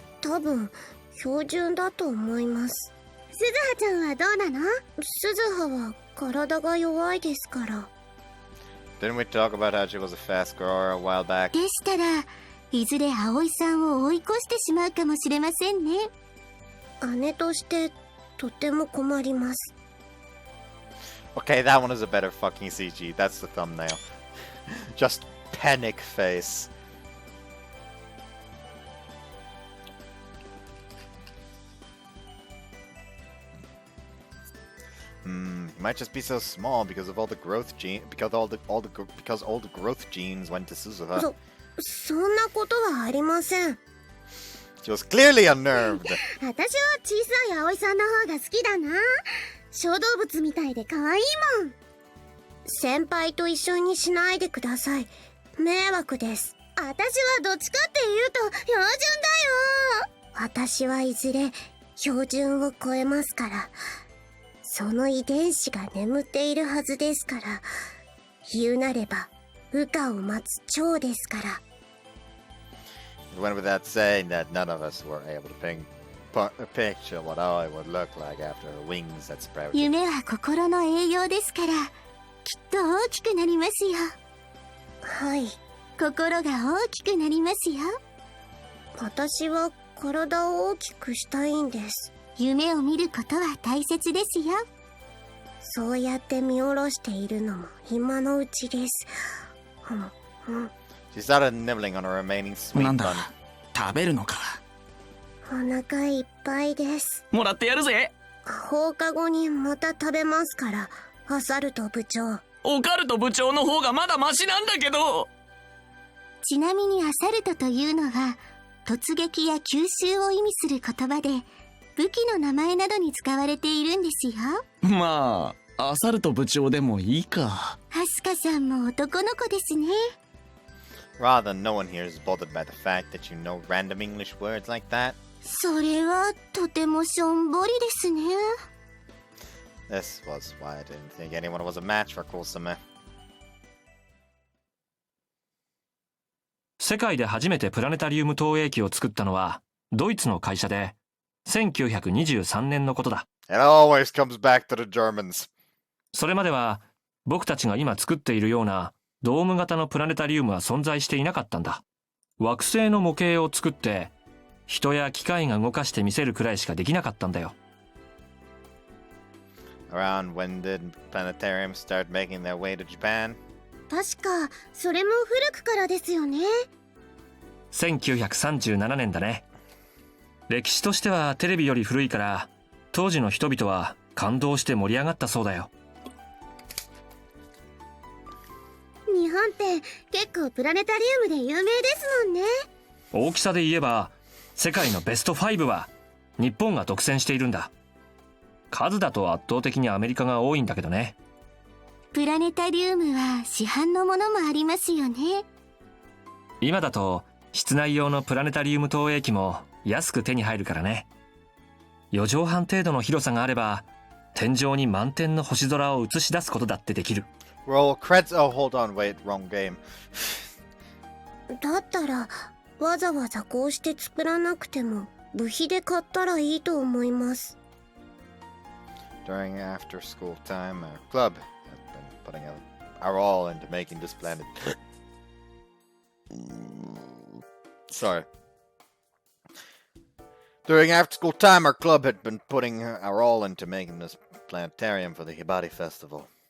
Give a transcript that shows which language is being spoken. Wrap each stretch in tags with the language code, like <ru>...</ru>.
<ja>多分標準だと思います。鈴葉ちゃんはどうなの？鈴葉は体が弱いですから。</ja> <en>Didn't we talk about how she was a fast grower a while back?</en> <ja>でしたらいずれ葵さんを追い越してしまうかもしれませんね。姉としてとても困ります。</ja> <en>Okay, that one is a better fucking CG. That's the thumbnail. Just panic face. It might just be so small because of all the growth because all the growth genes went to Suzuha.</en> <ja>そんなことはありません。</ja> <en>She was clearly unnerved.</en> <ja>私は小さい葵さんの方が好きだな。小動物みたいで可愛いもん。先輩と一緒にしないでください。迷惑です。私はどっちかっていうと標準だよ。私はいずれ標準を超えますから。その遺伝子が眠っているはずですから。言うなれば羽化を待つ蝶ですから。</ja> <en>It went without saying that none of us were able to picture what Aoi would look like after her wings had sprouted.</en> <ja>夢は心の栄養ですから、きっと大きくなりますよ。はい、心が大きくなりますよ。私は体を大きくしたいんです。夢を見ることは大切ですよ。そうやって見下ろしているのも今のうちです。</ja> <en>She started nibbling on her remaining sweet</en> <ja>なん</ja> <en>bun.</en> <ja>だ、食べるのか。お腹いっぱいです。もらってやるぜ。放課後にまた食べますから、アサルト部長。オカルト部長の方がまだマシなんだけど。ちなみにアサルトというのは突撃や吸収を意味する言葉で、武器の名前などに使われているんですよ。まあ、アサルト部長でもいいか。アスカさんも男の子ですね。</ja> <en>Rather, no one here is bothered by the fact that you know random English words like that.</en> <ja>それはとてもしょんぼりですね。</ja> <en>This was why I didn't think anyone was a match for Kusame.</en> <ja>世界で初めてプラネタリウム投影機を作ったのはドイツの会社で1923年のことだ。</ja> <en>It always comes back to the Germans.</en> <ja>それまでは僕たちが今作っているようなドーム型のプラネタリウムは存在していなかったんだ。惑星の模型を作って人や機械が動かして見せるくらいしかできなかったんだよ。</ja> <en>Around when did planetariums start making their way to Japan?</en> <ja>確かそれも古くからですよね。 1937年だね。歴史としてはテレビより古いから当時の人々は感動して盛り上がったそうだよ。日本って結構プラネタリウムで有名ですもんね。大きさで言えば世界のベスト5は日本が独占しているんだ。数だと圧倒的にアメリカが多いんだけどね。プラネタリウムは市販のものもありますよね。今だと室内用のプラネタリウム投影機も安く手に入るからね。 4畳半程度の広さがあれば天井に満天の星空を映し出すことだってできる。</ja> <en>Roll creds. Oh, hold on, wait, wrong game.</en> <ja>だったらわざわざこうして作らなくても部費で買ったらいいと思います。</ja> <en>During after school time, our club has been putting our all into making this planet. Sorry. During after school time, our club had been putting our all into making this planetarium for the Hibari Festival.</en>